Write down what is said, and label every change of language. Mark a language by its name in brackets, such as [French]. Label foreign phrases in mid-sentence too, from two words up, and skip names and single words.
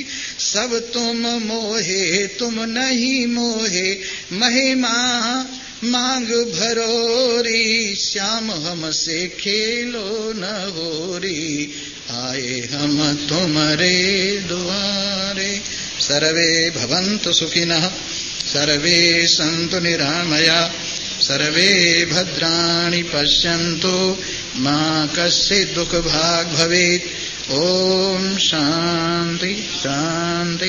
[Hindi] सब तुम मोहे तुम नहीं मोहे, महिमा मांग भरोरी। श्याम हमसे खेलो न होरी। आए हम तुम्हारे दुआरे। [Sanskrit] सर्वे भवन्तु सुखिनः, सर्वे सन्तु निरामया, सर्वे भद्राणि पश्यन्तु, मा कश्चित् दुःखभाग् भवेत्। ओम शांति शांति।